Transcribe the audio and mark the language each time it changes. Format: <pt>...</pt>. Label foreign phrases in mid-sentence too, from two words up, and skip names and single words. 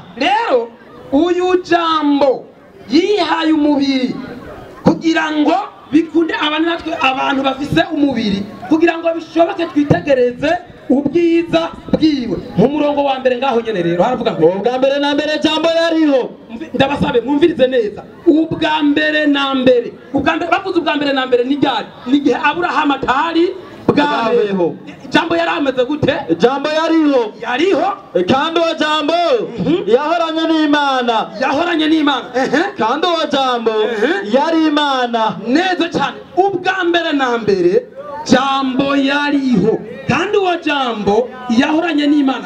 <rn>Rero uyu jambo yihaye umubiri kugira ngo bikunde abana natwe abantu bafise umubiri, kugira ngo bishoboke twitegereze ubwiza bwiwe. Mu murongo wa mbere ngaho nyene rero haravuga ngo ubwa mbere na mbere jambo yariho. Ndabasabe mwumvirize neza. Ubwa mbere na mbere, bavuze ubwa mbere na mbere ni ryari? Ni gihe Aburahamu atari bwabeho. Jambo yari ameze gute? Jambo yariho kandi uwo jambo yahoranye n'Imana. Yahoranye n'Imana kandi uwo jambo yari Imana. Neza cyane. Ubwa mbere na mbere jambo yariho kandi uwo jambo yahoranye n'Imana.</rn>